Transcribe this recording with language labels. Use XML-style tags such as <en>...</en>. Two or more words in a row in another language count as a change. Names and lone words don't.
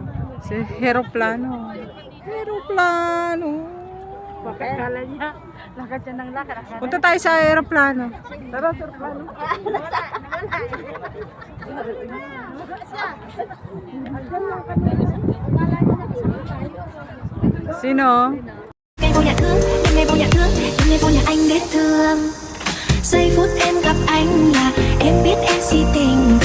<tl>Si Aeroplano. Aeroplano. Bakit kala niya? Lakad siya ng lakad. Punta tayo sa Aeroplano. Tara, aeroplano. Sino?</tl> <vi>ngày vô nhà thương, những ngày vô nhà thương, những ngày vô nhà anh biết thương. Giây phút em gặp anh là em biết em si tình.</vi>